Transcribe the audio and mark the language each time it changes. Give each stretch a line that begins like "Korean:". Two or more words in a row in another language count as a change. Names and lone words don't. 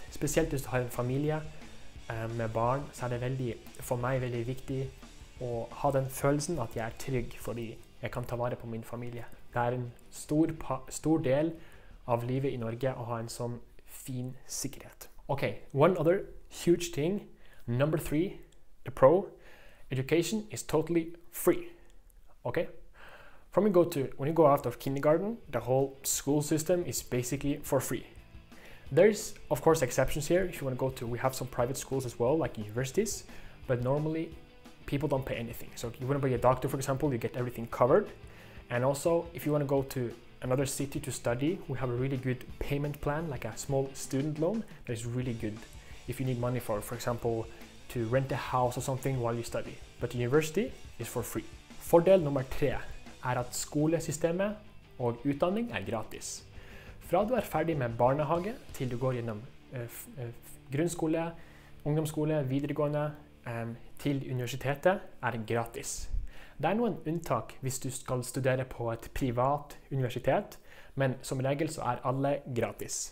Norwegian: Spesielt hvis du har en familie med barn, så er det for meg veldig viktig å ha den følelsen at jeg er trygg fordi jeg kan ta vare på min familie. Det er en stor del av livet i Norge å ha en sånn fin sikkerhet.
English: Okay, one other huge thing, number 3, the pro, education is totally free. Okay? When you go out of kindergarten, the whole school system is basically for free. There's, of course, exceptions here. If you want to we have some private schools as well, like universities, but normally people don't pay anything. So if you want to be a doctor, for example, you get everything covered. And also, if you want to go to another city to study, we have a really good payment plan, like a small student loan that is really good if you need money for example, to rent a house or something while you study. But university is for free.
Norwegian: Fordel nummer 3 er at skolesystemet og utdanning er gratis. Fra du er ferdig med barnehage til du går gjennom grunnskole, ungdomsskole, videregående til universitetet er gratis. Det er noen unntak hvis du skal studere på et privat universitet, men som regel så er alle gratis.